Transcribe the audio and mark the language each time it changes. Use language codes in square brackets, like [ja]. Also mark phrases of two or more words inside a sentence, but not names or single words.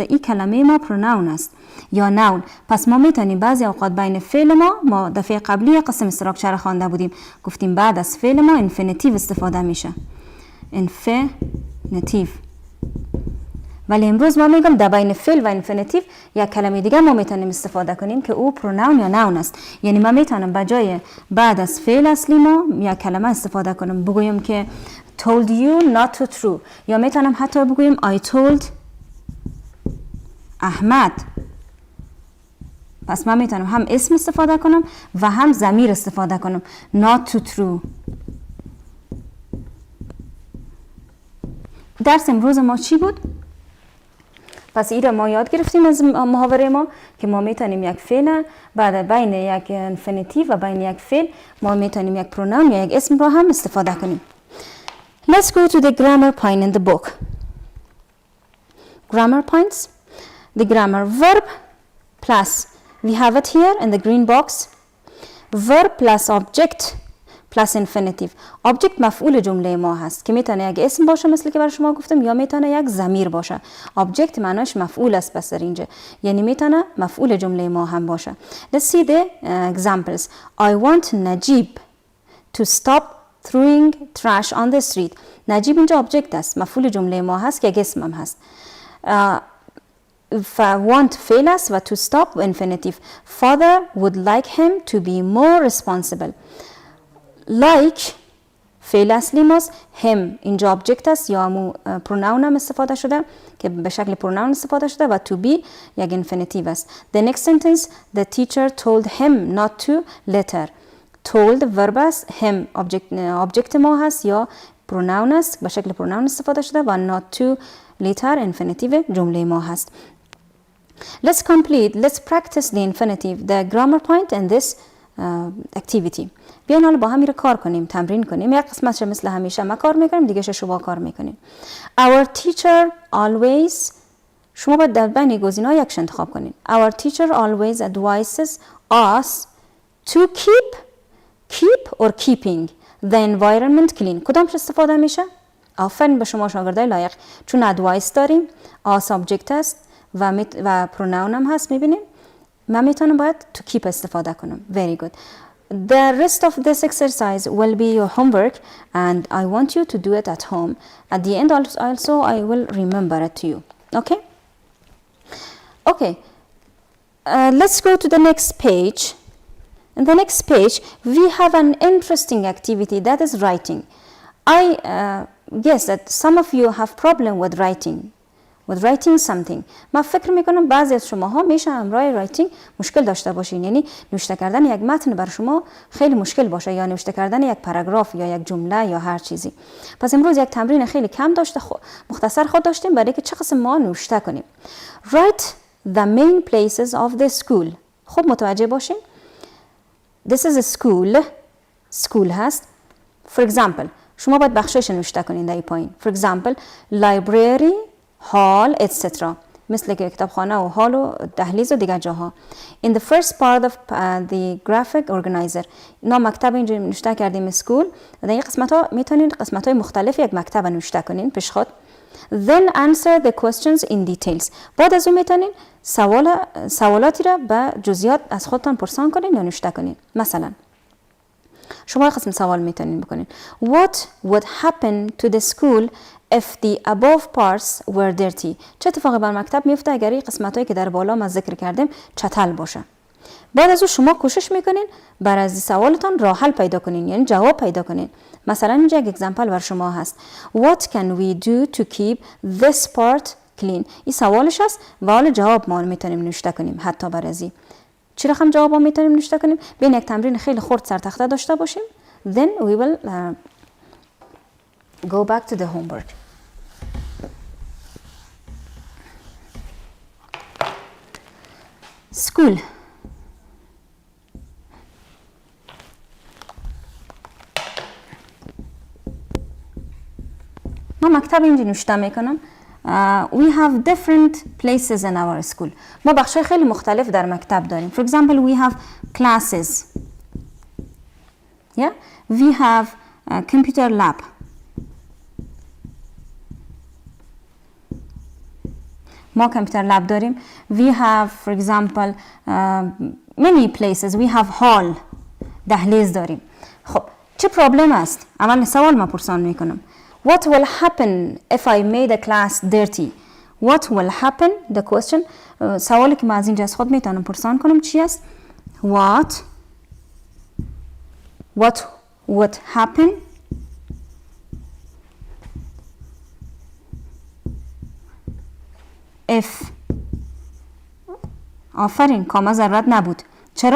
[fa] این کلمه ما پروناون است یا نون. پس ما میتونیم بعضی اوقات بین فعل ما دفعه قبلی قسم استراکچر خوانده بودیم، گفتیم بعد از فعل ما انفینیتیو استفاده میشه. انفینیتیو. ولی امروز ما میگم در بین فعل و انفینیتیو یک کلمه دیگه ما میتونیم استفاده کنیم که او پروناون یا نون است. یعنی من میتونم بجای بعد از فعل اصلی ما یک کلمه استفاده کنم، بگویم که [en] told you not to throw، [fa] یا میتونم حتی بگویم [en] I told [fa] احمد. پس من میتونم هم اسم استفاده کنم و هم ضمیر استفاده کنم. [en] not to throw. [fa] درس امروز ما چی بود؟ پس این را ما یاد گرفتیم از محاوره ما که ما میتونیم یک فعل بعد بین یک انفینیتیو و بین یک فعل ما میتونیم یک پروناون یا یک اسم را هم استفاده کنیم. [en] Let's go to the grammar point in the book. Grammar points. The grammar verb plus, we have it here in the green box. Verb plus object plus infinitive. [fa] Object مفعول جمله ما هست که میتونه یک اسم باشه مثل که برای شما گفتم یا میتونه یک ضمیر باشه. Object معناش مفعول است پس در اینجا، یعنی میتونه مفعول جمله ما هم باشه. [en] Let's see the examples. I want Najib to stop throwing trash on the street. [fa] نجیب اینجا object است، مفعول جمله ما هست که یک اسم هم هست. want فعل است و [en] to stop infinitive. Father would like him to be more responsible. [fa] like فعل اصلی ماست. him اینجا object است یا همون pronoun هم استفاده شده که به شکل pronoun استفاده شده و [en] to be [fa] یک infinitive است. [en] The next sentence, the teacher told him not to litter. [fa] told verb است، him object ما هست یا pronoun است به شکل pronoun استفاده شده و [en] not to litter infinitive [fa] جمله ما هست. [en] Let's practice the infinitive, the grammar point in this activity. [fa] بیاین حالا با هم رو کار کنیم، تمرین کنیم. یک قسمتش مثل همیشه ما کار میکنیم، دیگه شما کار میکنیم. [en] Our teacher always، [fa] شما باید در بین گزینه‌ها یکش انتخاب کنین. [en] Our teacher always advises us to keep or keeping the environment clean. [fa] کدامش استفاده میشه؟ آفرین به شما شاگردای لایق، چون advice داریم، [en] us subject [fa] است و pronoun هم هست. میبینیم من میتونم باید [en] to keep [fa] استفاده کنم. [en] Very good. The rest of this exercise will be your homework and I want you to do it at home. At the end also I will remember it to you. Okay? Okay. Let's go to the next page. In the next page, we have an interesting activity that is writing. I guess that some of you have problem with writing something. [fa] من فکر میکنم بعضی از شماها میشه همراه رایتینگ مشکل داشته باشین، یعنی نوشته کردن یک متن بر شما خیلی مشکل باشه، یا نوشته کردن یک پاراگراف یا یک جمله یا هر چیزی. پس امروز یک تمرین خیلی کم داشته مختصر خود داشتیم برای که چه قسم ما نوشته کنیم. [en] Write the main places of the school. [fa] خب متوجه باشین. [en] This is a school هست. For example [fa] شما باید بخشش نوشته کنین در این پایین. [en] For example library, hall, etc. [fa] مثل که کتابخانه و هال و دهلیز و دیگر جاها. [en] In the first part of the graphic organizer. [fa] اینا مکتب اینجا نوشته کردیم school. در این قسمت ها میتونین قسمت های مختلف یک مکتب نوشته کنین پیش خود. [en] Then answer the questions in details. [fa] بعد از اون میتونین سوالاتی را به جزئیات از خودتان پرسان کنین یا نوشته کنین. مثلا شما قسم سوال میتونین بکنین. [en] What would happen to the school if the above parts were dirty? [fa] چه اتفاقی بر مکتب میفته اگر این قسمتایی که در بالا ما ذکر کردیم چتل باشه؟ بعد از اون شما کوشش میکنین بر از سوالتان راه حل پیدا کنین، یعنی جواب پیدا کنین. مثلا اینجا یک اگزمپل بر شما هست. What can we do to keep this part clean? این سوالش هست و حالا جواب ما میتونیم نوشته کنیم. حتی بر ازی چی رقم جواب ما میتونیم نوشته کنیم؟ بین یک تمرین خیلی خرد سر تخته داشته باشیم. [en] Then we will go back to the homework. School. [fa] ما مکتب اینجا نوشته میکنم. [en] We have different places in our school. [fa] ما بخشای خیلی مختلف در مکتب داریم. [en] For example, we have classes. Yeah? We have a computer lab. ما computer lab داریم. We have, for example, many places. We have hall. [fa] دهلیز داریم. خب چه پرابلم است؟ اول سوال ما پرسان میکنم. [en] What will happen if I made a class dirty? What will happen? The question. [fa] سوالی که ما از اینجا از خود میتونم پرسان کنم چی است؟ [en] What would happen if. [fa] آفرین، کاما ضرورت نبود. چرا؟